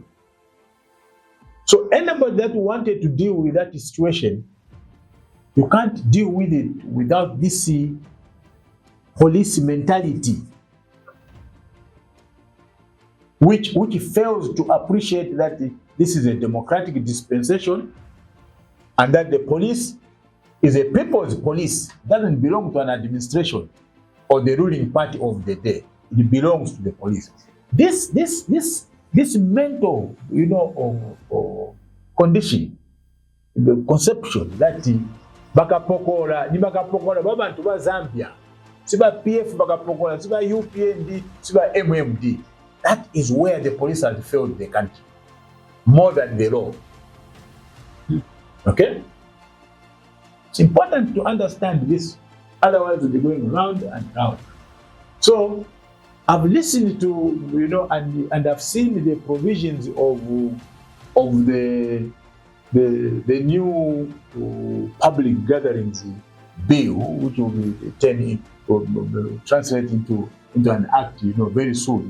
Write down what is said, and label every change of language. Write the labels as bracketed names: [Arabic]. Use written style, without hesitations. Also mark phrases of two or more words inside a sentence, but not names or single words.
[English] So anybody that wanted to deal with that situation, you can't deal with it without this police mentality, which fails to appreciate that this is a democratic dispensation and that the police is a people's police. It doesn't belong to an administration or the ruling party of the day. It belongs to the police. This mental, condition, the conception that [Bemba] bakapokora babantu ba Zambia, siba PF bakapokora, siba UPND, siba MMD. [English] That is where the police has failed the country more than the law. Okay? It's important to understand this, otherwise we'll be going round and round. So I've listened to, and I've seen the provisions of the new public gatherings bill, which will be translated into an act, very soon.